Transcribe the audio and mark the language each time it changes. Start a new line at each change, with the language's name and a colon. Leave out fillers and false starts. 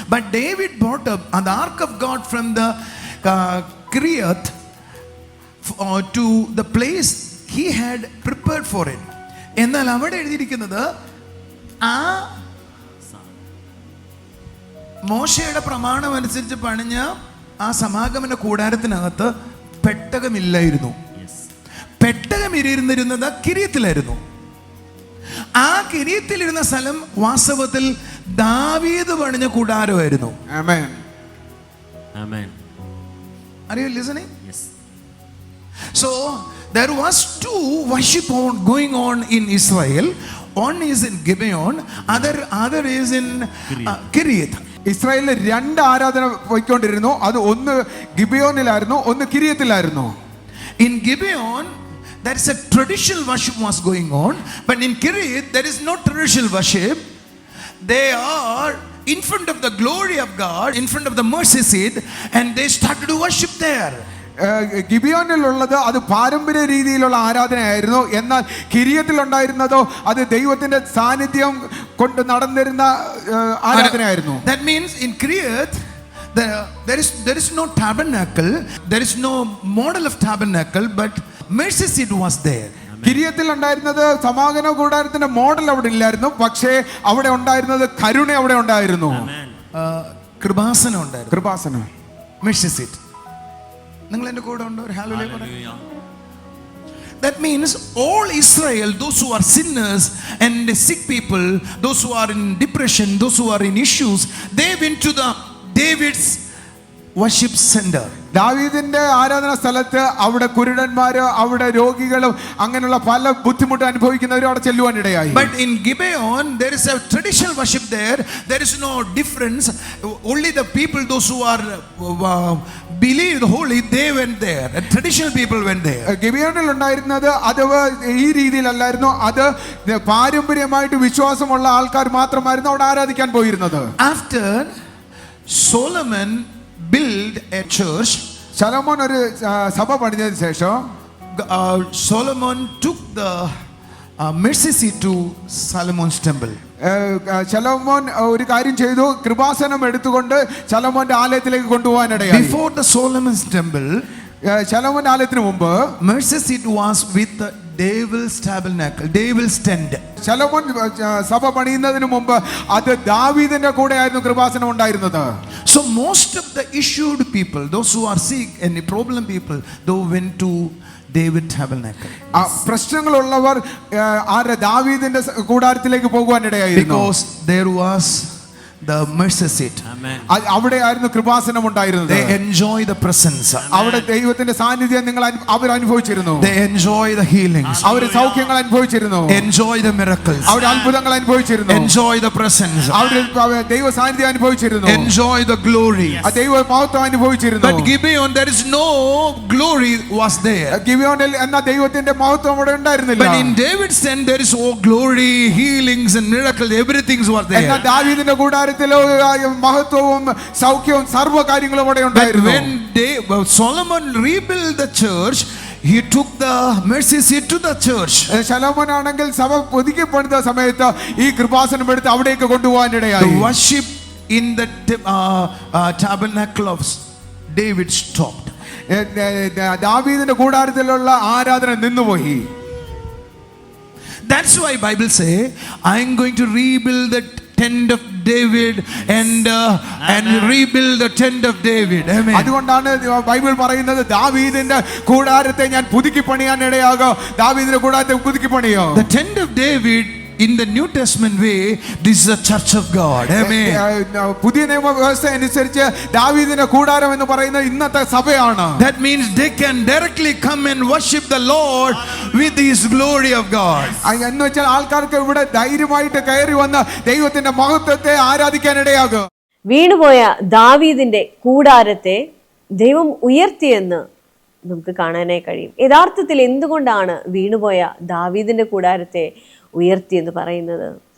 English: But David brought up the ark of God from the Kiriath to the place he had prepared for it.
Malayalam: എന്നാൽ അവിടെ എഴുതിയിരിക്കുന്നത് ആ മോശയുടെ പ്രമാണം അനുസരിച്ച് പണിഞ്ഞ ആ സമാഗമന കൂടാരത്തിനകത്ത് പെട്ടകമില്ലായിരുന്നു. പെട്ടകം ഇരുന്നിരുന്നത് കിരീയത്തിലായിരുന്നു. ആ കിരീയത്തിലിരുന്ന സ്ഥലം വാസ്തവത്തിൽ ദാവീദ് പണിഞ്ഞ കൂടാരമായിരുന്നു. ആമേൻ.
English: Are you listening? Yes. So there was two worship going on in Israel. One is in Gibeon, other is in Kiriath.
Malayalam: ഇസ്രായേലിൽ 2 ആരാധന പോയിക്കൊണ്ടിരുന്നു. അത് ഒന്ന് ഗിബിയോനിലായിരുന്നു, ഒന്ന് കിരിയത്തിലായിരുന്നു.
English: In Gibeon there is a traditional worship was going on, but in Kiriath there is no traditional worship. They are in front of the glory of God, in front of the mercy seat, and they started to worship there.
Malayalam: ഗിബിയോനിലുള്ളത് അത് പാരമ്പര്യ രീതിയിലുള്ള ആരാധനയായിരുന്നു. എന്നാൽ കിരിയത്തിൽ ഉണ്ടായിരുന്നതോ അത് ദൈവത്തിന്റെ സാന്നിധ്യം കൊണ്ട് നടന്നിരുന്ന ആരാധനയായിരുന്നു.
English: That means in Kiriath there is no tabernacle, there is no model of tabernacle, but mercy seat was there.
Malayalam: കിരിയത്തിൽ ഉണ്ടായിരുന്നത് സമാഗമന കൂടാരത്തിന്റെ മോഡൽ അവിടെ ഇല്ലായിരുന്നു, പക്ഷേ അവിടെ ഉണ്ടായിരുന്നത് കരുണ അവിടെ ഉണ്ടായിരുന്നു. കൃപാസനം ഉണ്ടായിരുന്നു. Kripasanam, mercy seat. നിങ്ങൾ എൻ്റെ കൂടെ ഉണ്ടോ? ഒരു ഹല്ലേലൂയ പറ.
English: That means all Israel, those who are sinners and sick people, those who are in depression, those who are in issues, they went to the David's worship center.
Malayalam: ദാവീദിന്റെ ആരാധന സ്ഥലത്ത് അവിടെ കുരുടന്മാര്, അവിടെ രോഗികളും അങ്ങനെയുള്ള പല ബുദ്ധിമുട്ട് അനുഭവിക്കുന്നവരും അവിടെ ചെല്ലുവാൻ ഇടയായി.
English: But in Gibeon there is a traditional worship there. There is no difference. Only the people, those who are believed holy, they went there. The traditional people went there.
Malayalam: ഗിബിയോനിൽ ഉണ്ടായിരുന്നത് അത് ഈ രീതിയിലല്ലായിരുന്നു. അത് പാരമ്പര്യമായിട്ട് വിശ്വാസമുള്ള ആൾക്കാർ മാത്രമായിരുന്നു അവിടെ ആരാധിക്കാൻ പോയിരുന്നത്.
English: After Solomon built a church,
Malayalam: ശലോമോൻ ഒരു സഭ പണിഞ്ഞതിന് ശേഷം
English: Solomon took the mercy seat to Solomon's temple.
Malayalam: ശലോമോൻ ഒരു കാര്യം ചെയ്തു, കൃപാസനം എടുത്തുകൊണ്ട് ശലോമോന്റെ ആലയത്തിലേക്ക് കൊണ്ടുപോകാനിടയായി.
English: Before the Solomon's temple,
Malayalam: ശലോമോന്റെ ആലയത്തിന് മുമ്പ്
English: mercy seat was with the Devil's tabernacle, Devil's tent.
Malayalam: ശലോമോൻ സഭ പണിയുന്നതിന് മുമ്പ് അത് ദാവീദിന്റെ കൂടെയായിരുന്നു കൃപാസനം ഉണ്ടായിരുന്നത്.
English: So most of the issued people, those who are sick and problem people, they went to David tabernacle.
Malayalam: പ്രശ്നങ്ങളുള്ളവർ ആരുടെ ദാവീദിന്റെ കൂടാരത്തിലേക്ക് പോകുവാൻ ഇടയായിരുന്നു.
English: Because there was the mercy seat.
Malayalam: അവിടെയായിരുന്നു കൃപാസനം ഉണ്ടായിരുന്നത്.
English: They enjoy the presence.
Malayalam: അവിടെ ദൈവത്തിന്റെ സാന്നിധ്യം അവർ അനുഭവിച്ചിരുന്നു.
English: They enjoy the healings.
Malayalam: Our സൗഖ്യങ്ങൾ അനുഭവിച്ചിരുന്നു.
English: Enjoy the miracles.
Malayalam: അവർ അത്ഭുതങ്ങൾ അനുഭവിച്ചിരുന്നു.
English: Enjoy the presence.
Malayalam: അവർ ദൈവ സാന്നിധ്യം അനുഭവിച്ചിരുന്നു.
English: Enjoy the glory.
Malayalam: ദൈവ മഹത്വം അനുഭവിച്ചിരുന്നു.
English: But Gibeon, there is no glory was there.
Malayalam: ഗിബെയോനിൽ എന്ന ദൈവത്തിന്റെ മഹത്വം അവിടെ ഉണ്ടായിരുന്നില്ല.
English: But in David's tent there is all glory, healings and miracles, everything was there.
Malayalam: എന്നാൽ ദാവീദിന്റെ കൂടാരത്തിൽ മഹത്വവും സൗഖ്യവും സർവ്വ കാര്യങ്ങളും അവിടെ
English: But
Malayalam: ഉണ്ടായിരുന്നു.
English: when Solomon rebuilt the church, he took the mercy seat to the church.
Malayalam: ശലോമോൻ ആണെങ്കിൽ സഭ പുതുക്കി പണിത സമയത്ത് ഈ കൃപാസനം എടുത്ത് അവിടേക്ക് കൊണ്ടുപോകാൻ ഇടയായി.
English: The worship in the tabernacle of David stopped.
Malayalam: ദാവീദിന്റെ കൂടാരത്തിലുള്ള ആരാധന നിന്നുപോയി.
English: That's why Bible say, I am going to rebuild the tent of David and rebuild the tent of David. Amen.
Malayalam: അതുകൊണ്ടാണ് ബൈബിൾ പറയുന്നത് ദാവീദിന്റെ കൂടാരത്തെ ഞാൻ പുതുക്കി പണിയാൻ ഇടയാകോ. ദാവീദിന്റെ കൂടാരത്തെ പുതുക്കി പണിയോ.
English: The tent of David in the New Testament way, this is a church of God. Amen.
Malayalam: പുതിയ നിയമ വ്യവസ്ഥ അനുസരിച്ച് ദാവീദിന്റെ കൂടാരം എന്ന് പറയുന്നത് ഇന്നത്തെ സഭയാണ്. That means they can directly come and worship the Lord with his glory of God. എന്ന് വെച്ചാൽ ആൾക്കാർക്ക് ഇവിടെ ധൈര്യമായിട്ട് കയറി വന്ന് ദൈവത്തിന്റെ മഹത്വത്തെ ആരാധിക്കാൻ ഇടയാകും. വീണുപോയ ദാവീദിന്റെ കൂടാരത്തെ ദൈവം ഉയർത്തിയെന്ന് നമുക്ക് കാണാനായി കഴിയും. യഥാർത്ഥത്തിൽ എന്തുകൊണ്ടാണ് വീണുപോയ ദാവീദിന്റെ കൂടാരത്തെ ഉയർത്തിയെന്ന് പറയുന്നത്?